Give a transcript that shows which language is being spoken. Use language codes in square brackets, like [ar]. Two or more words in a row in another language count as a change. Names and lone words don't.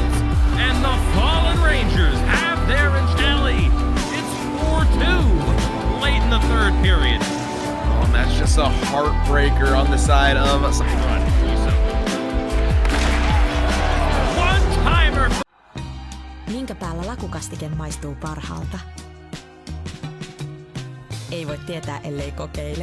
[en] And the Fallen Rangers have their Angelli. 4-2 late in the third period. Oh, and that's just a heartbreaker on the side of us. One-timer. [fi] Minkä päällä lakukastike maistuu parhaalta? Ei voi tietää, ellei kokeile.